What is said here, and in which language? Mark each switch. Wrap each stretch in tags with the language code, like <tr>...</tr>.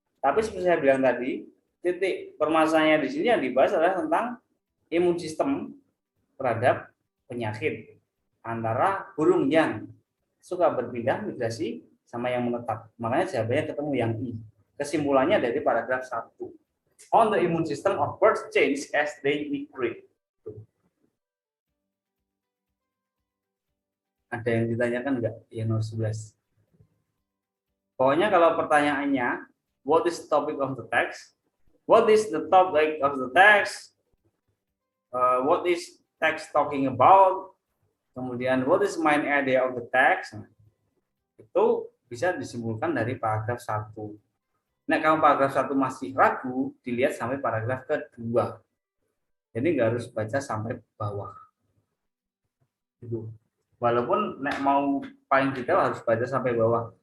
<id>Tapi seperti saya bilang tadi, titik permasalahannya di sini yang dibahas adalah tentang imun sistem terhadap penyakit antara burung yang suka berpindah migrasi sama yang menetap. Makanya jawabannya ketemu yang I. Kesimpulannya dari paragraf 1.</id> <en>On the immune system of birds change as they migrate.</en> <id>Ada yang ditanyakan enggak? Ya nomor 11. Pokoknya kalau pertanyaannya,</id> <en>what is the topic of the text? What is the topic of the text? What is text talking about?</en> <id>Kemudian</id> <en>what is main idea of the text?</en> <id>Nah, itu bisa disimpulkan dari paragraf 1. Nah, kalau paragraf 1 masih ragu, dilihat sampai paragraf kedua. Jadi nggak harus baca sampai bawah. Gitu. Walaupun mau paling detail harus baca sampai bawah.</id>